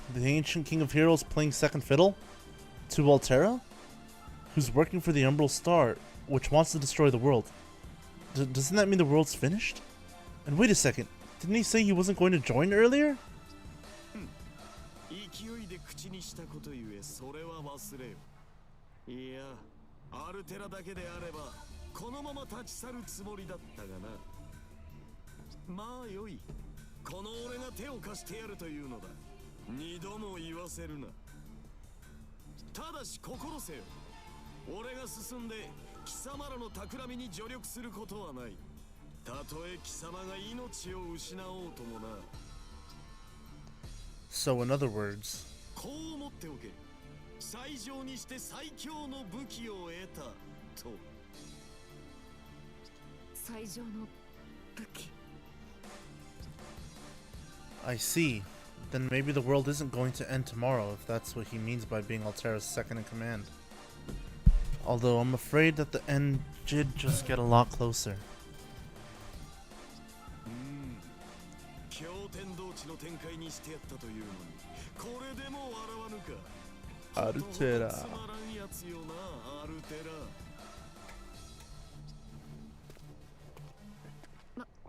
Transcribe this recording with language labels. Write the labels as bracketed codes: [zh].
[en] The ancient king of heroes playing second fiddle? To Altera? Who's working for the Umbral star, which wants to destroy the world. Doesn't that mean the world's finished? And wait a second, didn't he say he wasn't going to join earlier? [ja] 勢いで口にしたことゆえそれは忘れよ。いや、アルテラだけであればこのまま立ち去るつもりだったがな。まあよい、この俺が手を貸してやるというのだ。二度も言わせるな。ただし心せよ。俺が進んで貴様らの企みに助力することはない。たとえ貴様が命を失おうともな。 [en] So in other words, [ja] こう思っておけ。最上にして最強の武器を得たと。最上の武器。 [en] I see. Then maybe the world isn't going to end tomorrow if that's what he means by being Altera's second in command. Although I'm afraid that the end did just get a lot closer. [ja] 驚天動地の展開にしてやったというのに、これでも笑わぬか。アルテラ。つまらんやつよな、アルテラ。